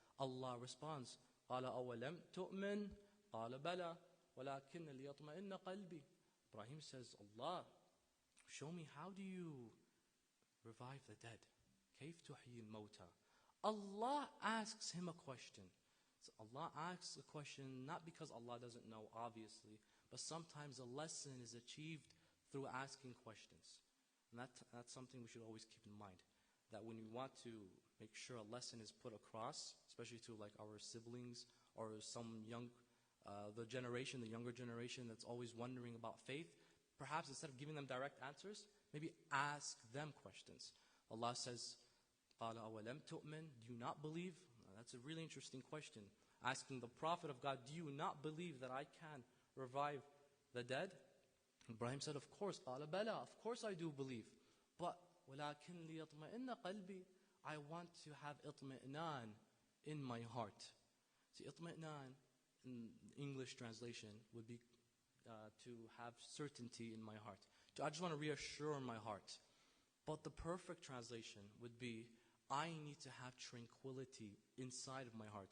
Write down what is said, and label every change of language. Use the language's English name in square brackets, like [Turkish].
[English] Allah responds, [Arabic] قَالَ أَوَلَمْ تُؤْمِنْ قَالَ بَلَى وَلَكِنَّ لِيَطْمَئِنَّ قَلْبِي. [English] Ibrahim says, Allah, show me, how do you revive the dead? [Arabic] كَيْفَ تُحْيِي الْمَوْتَى. [English] Allah asks him a question. So Allah asks a question not because Allah doesn't know, obviously, but sometimes a lesson is achieved through asking questions. And that's something we should always keep in mind. That when we want to make sure a lesson is put across, especially to our siblings or some the younger generation that's always wondering about faith, perhaps instead of giving them direct answers, maybe ask them questions. Allah says, [Arabic] قَالَ أَوَلَمْ تُؤْمِنْ. [English] Do you not believe? That's a really interesting question. Asking the Prophet of God, do you not believe that I can revive the dead? Ibrahim said, of course. [Arabic] قَالَ بَلَى. [English] Of course I do believe. But [Arabic] وَلَكِنْ لِيَطْمَئِنَّ قَلْبِي. [English] I want to have itmi'nan in my heart. See, itmi'nan in English translation would be to have certainty in my heart. I just want to reassure my heart. But the perfect translation would be, I need to have tranquility inside of my heart.